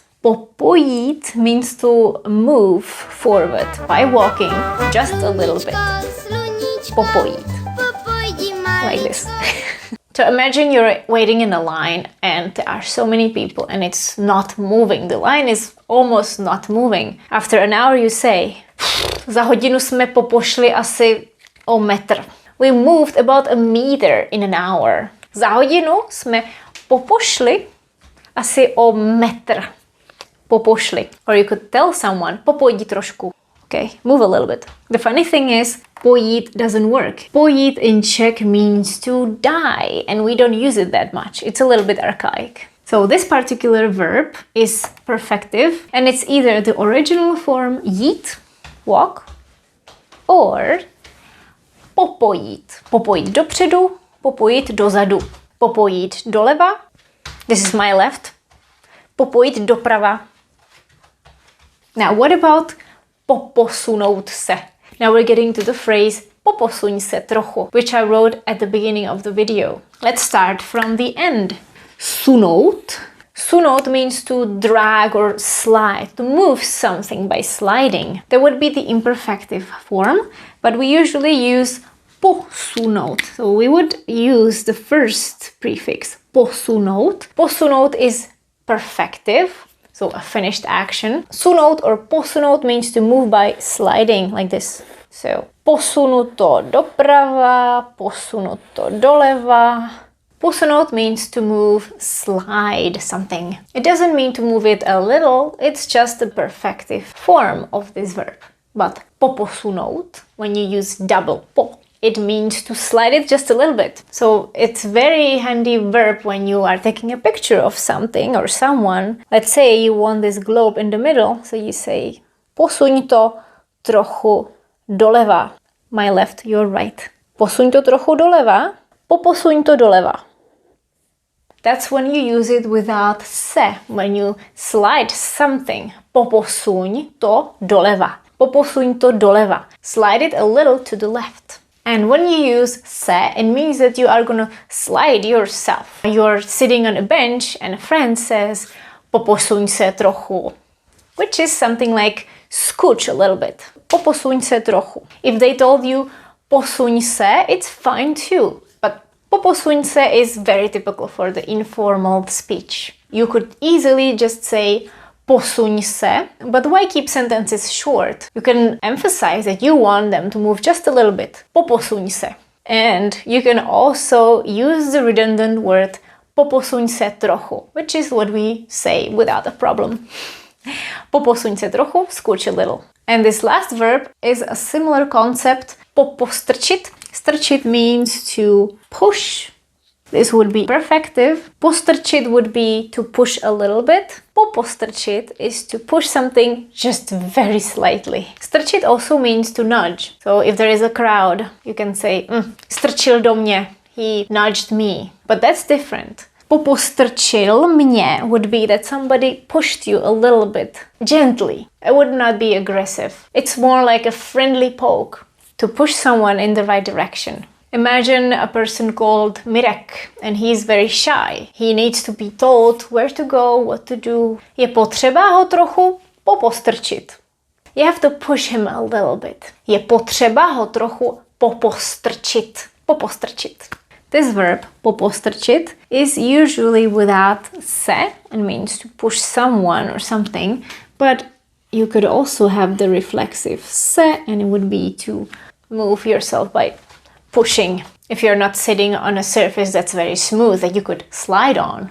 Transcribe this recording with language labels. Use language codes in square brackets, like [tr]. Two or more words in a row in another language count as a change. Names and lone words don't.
[en] Popojít means to move forward by walking just a little bit. Popojít. Like this. So imagine you're waiting in a line and there are so many people and it's not moving. The line is almost not moving. After an hour you say, [cs] za hodinu jsme popošli asi o metr. [en] We moved about a meter in an hour. [cs] Za hodinu jsme popošli asi o metr. [en] Popošli. Or you could tell someone, [cs] popojdi trošku. [en] Okay, move a little bit. The funny thing is, pojít doesn't work. Pojít in Czech means to die, and we don't use it that much. It's a little bit archaic. So this particular verb is perfective, and it's either the original form jít, walk, or popojít. [cs] Popojít dopředu, popojít dozadu. Popojít doleva, [en] this is my left. [cs] Popojít doprava. [en] Now what about [cs] poposunout se? [en] Now we're getting to the phrase [cs] poposuň se trochu, [en] which I wrote at the beginning of the video. Let's start from the end. Sunout. Sunout means to drag or slide, to move something by sliding. That would be the imperfective form, but we usually use posunout. So we would use the first prefix, posunout. Posunout is perfective, so a finished action. Sunout or posunout means to move by sliding, like this. So, [cs] posunuto doprava, posunuto doleva. [en] Posunout means to move, slide something. It doesn't mean to move it a little, it's just the perfective form of this verb. But poposunout, when you use double po, it means to slide it just a little bit. So it's very handy verb when you are taking a picture of something or someone. Let's say you want this globe in the middle, so you say [cs] posuň to trochu doleva. [en] My left, your right. [cs] Posuň to trochu doleva, poposuň to doleva. [en] That's when you use it without se, when you slide something. [cs] Poposuň to doleva. Poposuň to doleva. [en] Slide it a little to the left. And when you use se, it means that you are gonna slide yourself. You're sitting on a bench and a friend says [cs] poposuň se trochu, [en] which is something like scooch a little bit. [cs] Poposuň se trochu. [en] If they told you [cs] posuň se, [en] it's fine too. But [cs] poposuň se [en] is very typical for the informal speech. You could easily just say [cs] posuň se, [en] but why keep sentences short? You can emphasize that you want them to move just a little bit. [cs] Poposuň se. [en] And you can also use the redundant word [cs] poposuň se trochu, [en] which is what we say without a problem. [cs] Poposuň se trochu, [en] scooch a little. And this last verb is a similar concept. Popostrčit. Strčit means to push. This would be perfective. Postrčit would be to push a little bit. Popostrčit is to push something just very slightly. Strčit also means to nudge. So if there is a crowd, you can say, [cs] strčil do mě. [en] He nudged me. But that's different. [cs] Popostrčil mě [en] would be that somebody pushed you a little bit, gently. It would not be aggressive. It's more like a friendly poke to push someone in the right direction. Imagine a person called Mirek and he's very shy. He needs to be told where to go, what to do. [cs] Je potřeba ho trochu popostrčit. [en] You have to push him a little bit. [cs] Je potřeba ho trochu popostrčit. [en] Popostrčit. This verb, popostrčit, is usually without se and means to push someone or something, but you could also have the reflexive se and it would be to move yourself by pushing. If you're not sitting on a surface that's very smooth that you could slide on.